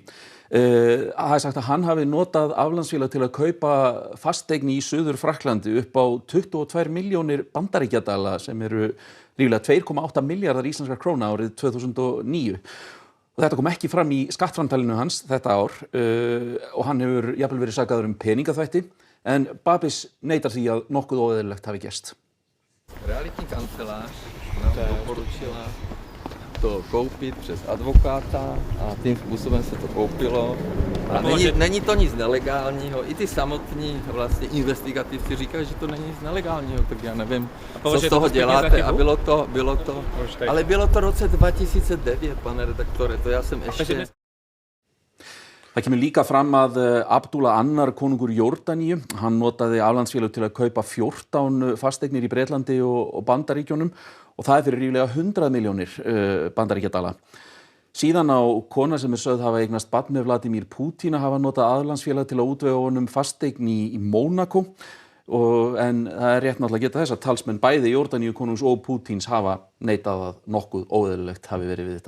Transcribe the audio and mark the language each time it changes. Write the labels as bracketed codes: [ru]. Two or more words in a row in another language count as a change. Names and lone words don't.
[is] Það er sagt að hann hafi notað aflandsfélag til að kaupa fasteign í Suður-Frakklandi upp á 22 milljónir bandaríkjadala sem eru ríflega 2,8 milljarðar íslenskra króna árið 2009. Og þetta kom ekki fram í skattframtalinu hans þetta ár og hann hefur jafnvel verið sakaður peningaþvætti en Babiš neitar því að nokkuð óeðlilegt hafi gerst. [cs] Realitní kancelář nám doporučila to koupit přes advokáta a tím způsobem se to koupilo. A není to nic nelegálního. I ty samotní vlastně investigativci říkají, že to není nic nelegálního, tak já nevím, co z toho děláte. A bylo to, ale bylo to v roce 2009, pane redaktore, to já jsem ještě... [is] Það kemur líka fram að Abdullah II konungur Jórdaníu, hann notaði aflandsfélög til að kaupa 14 fasteignir í Bretlandi og Bandaríkjunum og það fyrir ríflega 100 milljónir bandaríkjadala. Síðan á kona sem sögð hafa eignast barn með Vladimir Putin að hafa notað aflandsfélag til að útvega honum fasteign í Mónakó en það er rétt náttúrulega að geta þess að talsmenn bæði Jórdaníu konungs og Putins hafa neitað að nokkuð óeðlilegt hafi verið við þetta.